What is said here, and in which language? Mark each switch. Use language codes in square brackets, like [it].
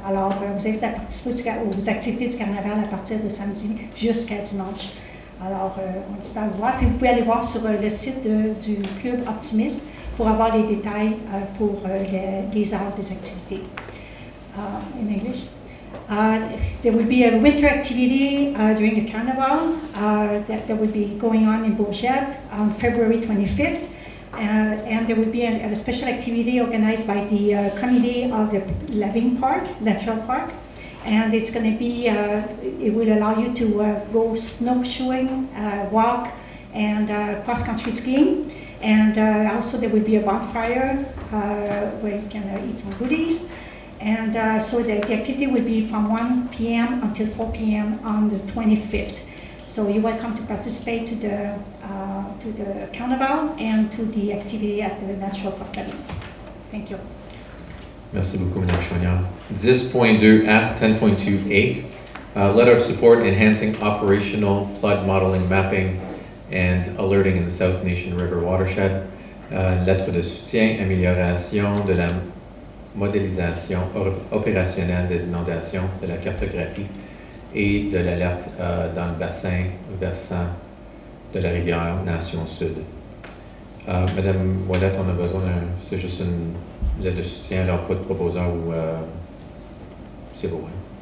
[fr] Alors, on vous invite à participer aux activités du carnaval à partir de samedi jusqu'à dimanche. Alors, on espère vous voir. Puis, vous pouvez aller voir sur le site du Club Optimiste pour avoir les détails pour les heures des activités. [en] In English. There will be a winter activity during the carnival that will be going on in Bourgette on February 25th. And there will be a special activity organized by the committee of the La Vigne Park, Natural Park. And it's going to be, it will allow you to go snowshoeing, walk, and cross-country skiing. And also there will be a bonfire where you can eat some goodies. And so the activity will be from 1 p.m. until 4 p.m. on the 25th. So you're welcome to participate to the carnival and to the activity at the Natural Park La Vigne. Thank you. [fr] Merci beaucoup, Mme Chouanière. [en] 10.2A, 10.2A, letter of support enhancing operational flood modeling, mapping, and alerting in the South Nation River watershed. [fr] Lettre de soutien, amélioration de la modélisation opérationnelle des inondations, de la cartographie et de l'alerte dans le bassin versant de la rivière Nation Sud. Madame Ouellette, on a besoin c'est juste une lettre de soutien, alors pas de proposeur ou c'est beau, hein?